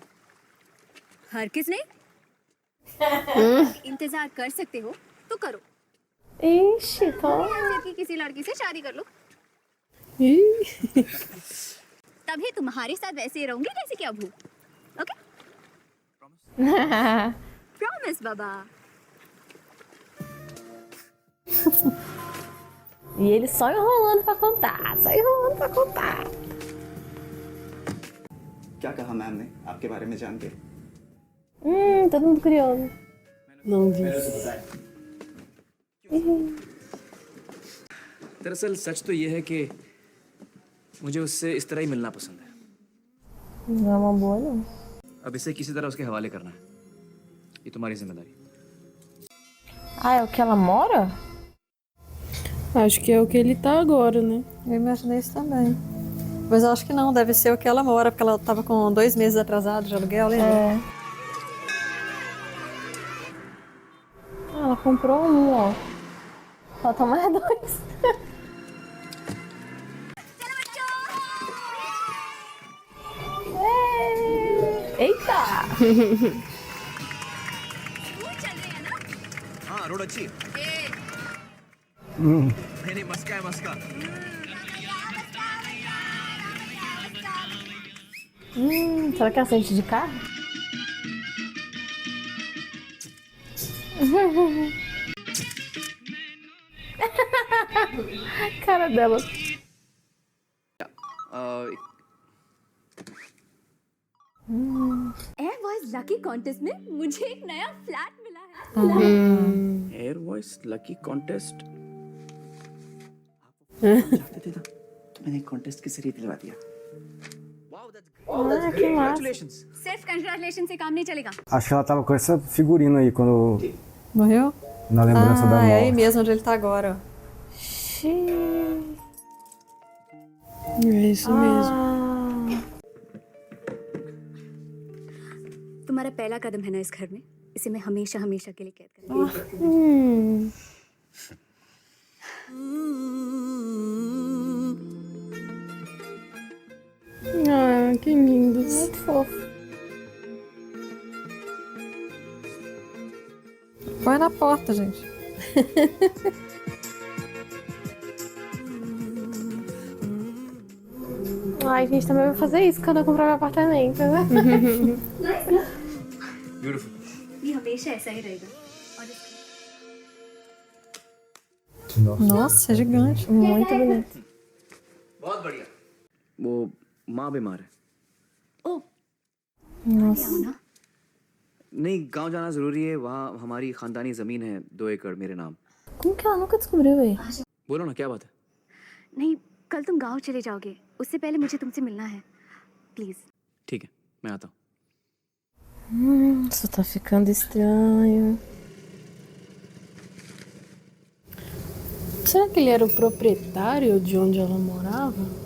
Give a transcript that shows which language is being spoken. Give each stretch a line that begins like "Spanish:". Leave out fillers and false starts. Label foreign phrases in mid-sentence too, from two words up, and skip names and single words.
Hindi: हर किस नहीं इंतजार कर सकते हो तो करो,
Portuguese: Ixi, tá.
Hindi: या फिर कि किसी लड़की से शादी कर लो।
Portuguese: Ih,
Hindi: तभी तुम्हारे साथ वैसे ही रहूंगी जैसे कि अब हूँ।
English: okay promise बाबा।
Portuguese: E ele só enrolando pra contar, só enrolando pra contar.
Hindi: क्या कहा मैम ने आपके बारे में जान के?
Portuguese: Todo mundo curioso. não disse.
Hindi: दरअसल सच तो ये है कि मुझे उससे इस तरह ही मिलना पसंद है।
Portuguese: Não é uma boa, não.
Hindi: अब इसे किसी तरह उसके हवाले करना है, ये तुम्हारी जिम्मेदारी।
Portuguese: Ah, é o que ela mora? Acho que é o que ele tá agora, né? Eu imaginei isso também. Mas eu acho que não, deve ser o que ela mora, porque ela tava com 2 meses atrasado de aluguel, lembra? É. Ah, ela comprou um, ó. Faltam mais 2. Eita!
Hindi: हाँ रोड अच्छी है। नहीं मस्का है मस्का।
Portuguese: Será que é acidente de carro? Cara dela.
Hindi: एयर वॉइस
English: lucky contest
Hindi: में मुझे एक नया फ्लैट मिला है। एयर वॉइस
English: lucky contest
Hindi: चाहते थे ना, तो मैंने कॉन्टेस्ट के जरिए दिलवा दिया।
Portuguese: Ah, que massa.
Hindi: सिर्फ कंग्रेचुलेशन से काम नहीं चलेगा।
Portuguese: Acho que ela tava com essa figurina aí quando. Morreu? Na lembrança da Ah, é aí morte. mesmo onde ele tá agora, ó. É isso mesmo.
Hindi: तुम्हारा पहला कदम है ना इस घर में, इसे मैं हमेशा हमेशा के लिए कैद करूंगी।
Portuguese: Ah, que lindos. Muito fofo. Põe na porta, gente. Ai, gente, também vou fazer isso quando eu comprar meu apartamento, né?
English: ब्यूटीफुल।
Hindi: ये हमेशा ऐसा ही रहेगा। और
Portuguese: Nossa, é gigante. Muito bonito.
Hindi: बहुत बढ़िया। वो माँ बीमार है। ओ
Portuguese: Nossa.
Hindi: आओ ना। नहीं गांव जाना जरूरी है, वहाँ हमारी खानदानी जमीन है 2 एकड़ मेरे नाम।
Portuguese: Como que ela nunca descobriu, velho?
Hindi: बोलो ना क्या बात है? नहीं, कल तुम गांव चले जाओगे, उससे पहले मुझे तुमसे मिलना है, प्लीज। ठीक है मैं आता हूँ।
Portuguese: Isso tá ficando estranho. Será que ele era o proprietário de onde ela morava?